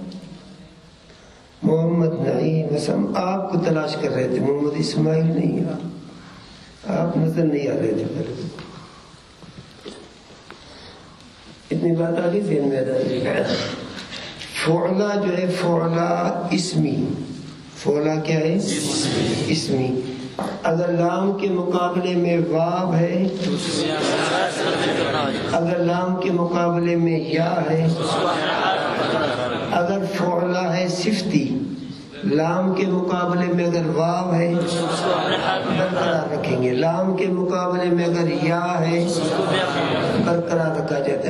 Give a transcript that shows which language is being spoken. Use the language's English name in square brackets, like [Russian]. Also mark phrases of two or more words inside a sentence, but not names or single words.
[Urdu] محمد نعیم. بس ہم آپ کو تلاش کر رہے تھے، محمد اسماعیل نہیں. آپ نظر نہیں آ رہے تھے پہلے. اتنی بات آ گئی ذہن میں. فعلا جو ہے فعلا اسمی، فعلا کیا ہے اسمی. اگر لام کے مقابلے میں واو ہے، اگر لام کے مقابلے میں یا ہے. اگر فعلا ہے صفتی، لام کے مقابلے میں اگر واو ہے برقرار رکھیں گے، لام کے مقابلے میں اگر یا ہے برقرار رکھا جاتا ہے.